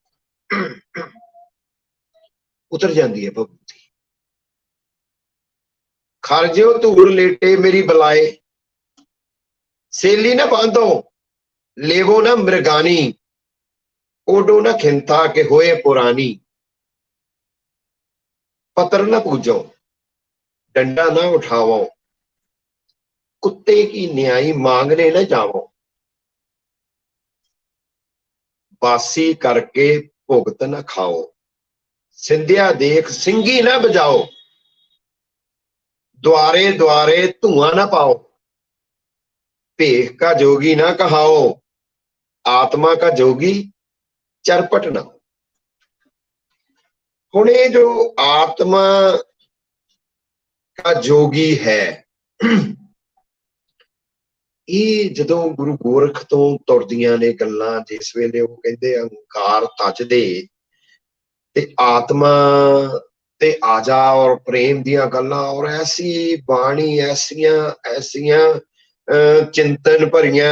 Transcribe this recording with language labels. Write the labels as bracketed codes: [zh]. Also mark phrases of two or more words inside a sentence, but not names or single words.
[pa] ਉਤਰ ਜਾਂਦੀ ਹੈ ਭਭੂਤੀ। ਖਰਜਿਓ ਧੂੜ ਲੇਟੇ ਮੇਰੀ ਬਲਾਏ, ਸੇਲੀ ਨਾ ਬਾਂਧੋ ਲੇਵੋ ਨਾ ਮ੍ਰਿਗਾਨੀ, ਓਡੋ ਨਾ ਖਿੰਤਾ ਕੇ ਹੋਏ ਪੁਰਾਨੀ, [hi] पतर न पूजो डंडा न उठाओ, कुत्ते की न्यायी मांगने न जाओ, बासी करके भुगत न खाओ, सिंधिया देख सिंगी न बजाओ, द्वारे द्वारे धुआं न पाओ, भेख का जोगी न कहाओ, आत्मा का जोगी चरपट न। [pa] ਹੁਣ ਇਹ ਜੋ ਆਤਮਾ [hi] का जोगी है, [pa] ਇਹ ਜਦੋਂ ਗੁਰੂ ਗੋਰਖ ਤੋਂ ਤੁਰਦੀਆਂ ਨੇ ਗੱਲਾਂ, ਜਿਸ ਵੇਲੇ ਉਹ ਕਹਿੰਦੇ ਅਹੰਕਾਰ ਤਜਦੇ ਤੇ ਆਤਮਾ ਤੇ ਆਜਾ ਔਰ ਪ੍ਰੇਮ ਦੀਆਂ ਗੱਲਾਂ ਔਰ ਐਸੀ ਬਾਣੀ, ਐਸੀਆਂ ਚਿੰਤਨ ਭਰੀਆਂ।